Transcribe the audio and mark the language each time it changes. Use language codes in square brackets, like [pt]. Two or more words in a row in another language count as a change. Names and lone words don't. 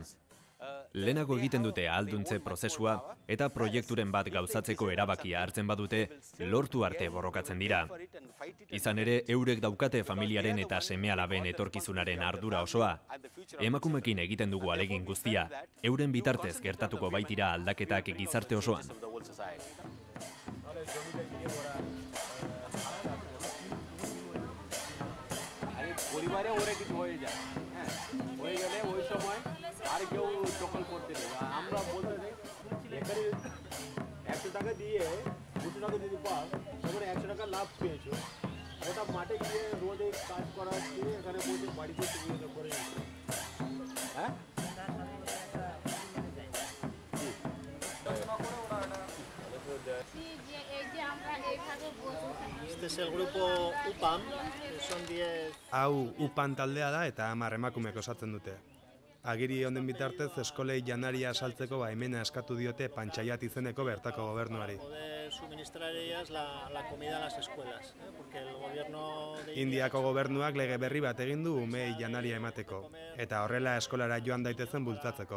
[eu] Lehenago egiten dute ahalduntze prozesua eta proiekturen bat gauzatzeko erabakia hartzen badute, lortu arte borrokatzen dira. Izan ere, eurek daukate familiaren eta seme-alaben etorkizunaren ardura osoa. Emakumekin egiten dugu alegin guztia, euren bitartez gertatuko baitira aldaketak gizarte osoan. [bn] পরিবারে ওরা কিছু হয়ে যায়, হ্যাঁ, হয়ে গেলে ওই সময় আর কেউ দখল করতে নেই। আমরা বলতে নেই এখানে 100 টাকা দিয়ে 200 টাকা যদি পাও, তখন 100 টাকা লাভ পেয়েছো, ওটা মাঠে গিয়ে রোদে কাজ করা হচ্ছে, এখানে বসে বাড়িতে তুমি এটা করে নিচ্ছো, হ্যাঁ। [es] Este es el grupo UPAM, son 10... [eu] Hau UPAM taldea da eta 10 emakumek osatzen dute. Agiri honen bitartez eskolei janaria saltzeko baimena eskatu diote Panchayat izeneko bertako gobernuari. Indiako gobernuak lege berri bat egin du umei janaria emateko, eta horrela eskolara joan daitezen bultzatzeko.